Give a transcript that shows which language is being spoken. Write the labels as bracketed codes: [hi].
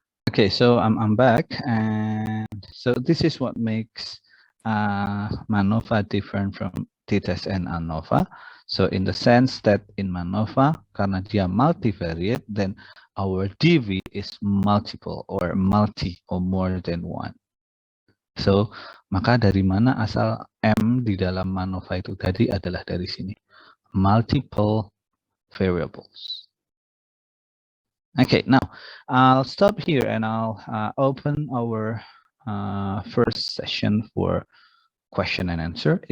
[en] Okay, so I'm back, and so this is what makes MANOVA different from t-test and ANOVA. So in the sense that in MANOVA, [id] karena dia [en] multivariate, then our DV is multiple or multi or more than one. [id] So maka dari mana asal M di dalam MANOVA itu tadi adalah dari sini, multiple variables. [en] Okay, now I'll stop here and I'll open our first session for question and answer.